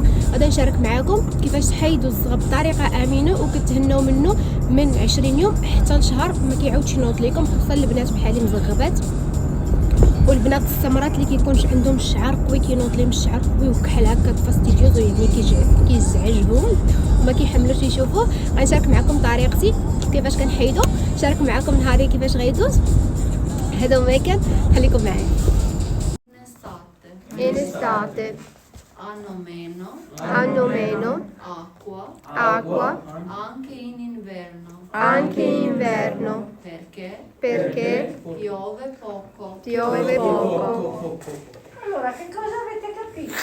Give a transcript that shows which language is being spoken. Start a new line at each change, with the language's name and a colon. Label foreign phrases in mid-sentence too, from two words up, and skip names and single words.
Arabic: غدا نشارك معكم كيفاش تحيدوا الزغب بطريقه امنه وكتهناو منه من 20 يوم حتى لشهر، ما كيعاودش ينوض لكم، خصوصا البنات بحالي مزغبات والبنات السمرات اللي كيكونش عندهم الشعر قوي، كينوض لهم الشعر قوي وكحل هكا فاستيديوز، يعني كيزعجهم وما كيحملوش يشوفوه. غنشارك معكم طريقتي كيفاش كنحيدو، نشارك معكم نهاري كيفاش غيدوز. هذا ما كان، خليكم معايا.
Italian: In estate hanno meno acqua anche in inverno. Perché Piove poco. Allora, che cosa avete capito?